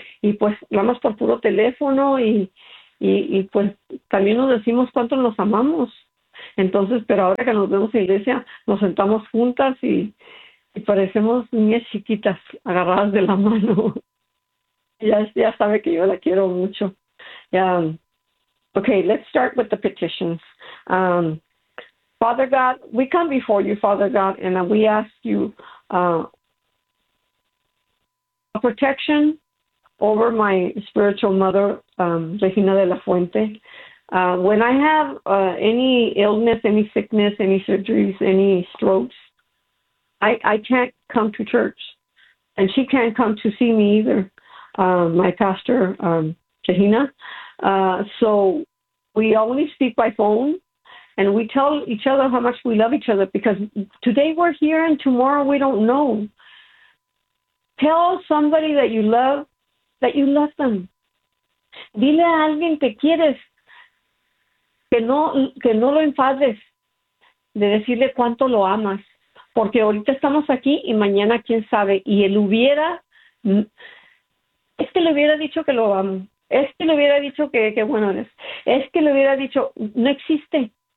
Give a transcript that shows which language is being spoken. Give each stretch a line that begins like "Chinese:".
Spanish: Y pues hablamos por puro teléfono, y pues también nos decimos cuánto nos amamos. Entonces, pero ahora que nos vemos en la iglesia, nos sentamos juntas y parecemos niñas chiquitas agarradas de la mano. Ya sabe que yo la quiero mucho.
English: Okay, let's start with the petitions. Father God, we come before you, Father God, and we ask you protection over my spiritual mother, Regina de la Fuente. When I have any illness, any sickness, any surgeries, any strokes, I can't come to church, and she can't come to see me either, my pastor, Regina. So we only speak by phone, and we tell each other how much we love each other, because today we're here and tomorrow we don't know. Tell somebody that you love them.
Spanish: Dile a alguien que quieres, que no lo enfades de decirle cuánto lo amas, porque ahorita estamos aquí y mañana quién sabe. Y él hubiera, es que le hubiera dicho que lo amo, es que le hubiera dicho que qué bueno eres, es que le hubiera dicho, no existe.